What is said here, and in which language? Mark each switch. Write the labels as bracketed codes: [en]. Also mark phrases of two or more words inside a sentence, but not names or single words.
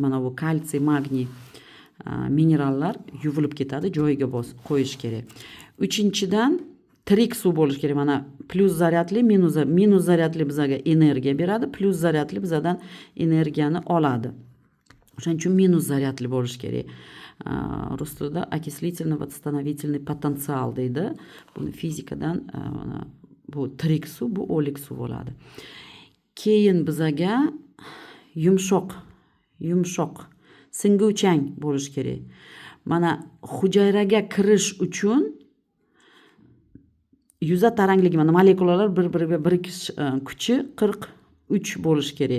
[uz] Mana bu kalsiy, magniy minerallar yuvilib ketadi, joyiga qo'yish kerak. Uchinchidan tirik suv bo'lish kerak. Mana plus zaryadli, minus zaryadli bizga energiya beradi, plus zaryadli bizdan energiyani oladi. O'shaning uchun minus zaryadli bo'lishi kerak. Rus tilida [ru] окислительный восстановительный потенциал [uz] deydi. Buni fizikadan bu tirik suv, bu o'lik suv bo'ladi. Keyin bizaga yumshoq, singuvchang bo'lishi kerak. Mana hujayraga kirish uchun yuza tarangligi, mana molekulalar bir-biriga birikish kuchi 43 bo'lishi kerak.